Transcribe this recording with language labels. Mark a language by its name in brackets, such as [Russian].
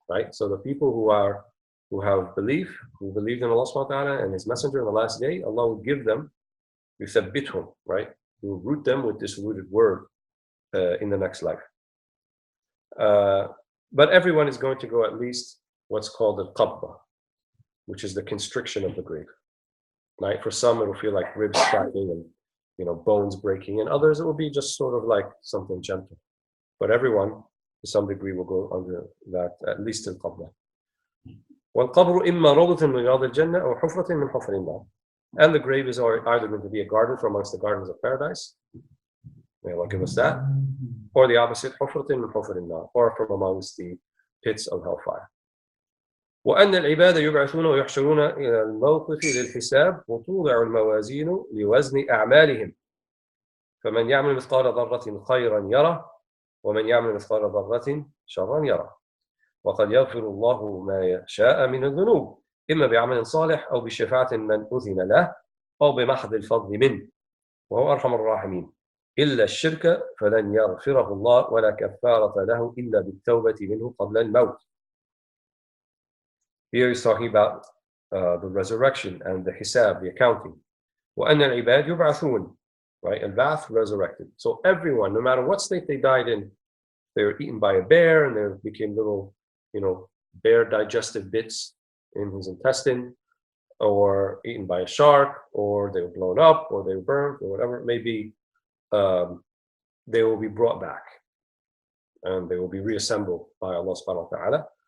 [English] Right? So the people who have belief, who believed in Allah subhanahu wa ta'ala and His Messenger in the last day, Allah will give them, يثبتهم, right? He will root them with this rooted word in the next life. But everyone is going to go at least what's called al-qabba, which is the constriction of the grave. Right? For some, it will feel like ribs cracking and bones breaking, and others it will be just sort of like something gentle. But everyone, to some degree, will go under that, at least in Qadar. [Arabic] وَالْقَبْرُ إِمَّا رَوْضَةٌ مِنْ رِيَاضِ الْجَنَّةِ أَوْ حُفْرَةٌ مِنْ حُفَرِ النَّارِ. [English] And the grave is either going to be a garden from amongst the gardens of paradise, may Allah give us that, or the opposite, [Arabic] حُفْرَةٌ مِنْ حُفَرِ النَّارِ, [English] or from amongst the pits of hellfire. [Arabic] وأن العباد يبعثون ويحشرون إلى الموقف للحساب وتوضع الموازين لوزن أعمالهم فمن يعمل مثقال ذرة خيرا يره ومن يعمل مثقال ذرة شرا يره وقد يغفر الله ما يشاء من الذنوب إما بعمل صالح أو بشفاعة من أذن له أو بمحض الفضل منه وهو أرحم الراحمين إلا الشرك فلن يغفره الله ولا كفارة له إلا بالتوبة منه قبل الموت. [English] Here he's talking about the resurrection and the hisab, the accounting. [Arabic] وَأَنَّ الْعِبَادِ يُبْعَثُونَ, [English] right? Al-Ba'th, resurrected. So everyone, no matter what state they died in, they were eaten by a bear and they became little, bear digestive bits in his intestine, or eaten by a shark, or they were blown up, or they were burned, or whatever it may be, they will be brought back and they will be reassembled by Allah subhanahu wa ta'ala.